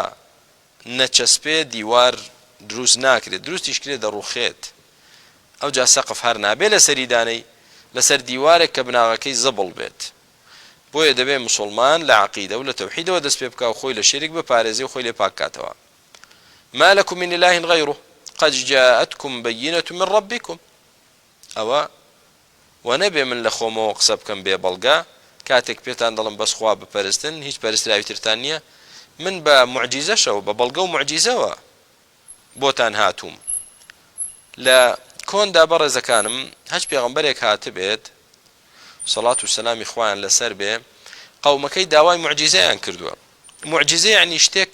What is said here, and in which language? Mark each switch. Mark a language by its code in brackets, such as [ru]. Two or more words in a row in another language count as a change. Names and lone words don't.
[ckb] نەچەسپێ دیوار دروست ناکرێت دروستیش کرێت دەڕوخێت ئەو جا سەقف هەر نابێ لە سەریدانەی لەسەر دیوارێک کە بناغەکەی زەبڵ بێت بۆیە دەبێ موسڵمان لە عەقیدە و لە تەوحیدەوە دەست پێ بکا و خۆی لە شیرک بپارێزێ و خۆی لێ پاکاتەوە [ar] ما لكم من إله غيره قد جاءتكم بينة من ربكم [ckb] ئەوە وەنەبێ من لە خۆمەوە قسە بکەم بێ بەڵگا کاتێک پێتان دەڵم بەس خوا بپەرستن هیچ پەرستراوی ترتان نییە من بە معجیزەشەوە بە بەڵگە و معجیزەوە بۆتان هاتووم لە کۆندا بەڕێزەکانم هەچ پێغەمبەرێک هاتبێت سەڵات و سەلامی خوایان لەسەر بێ قەومەکەی داوای معجیزەیان کردووە معجیزە یعنی شتێک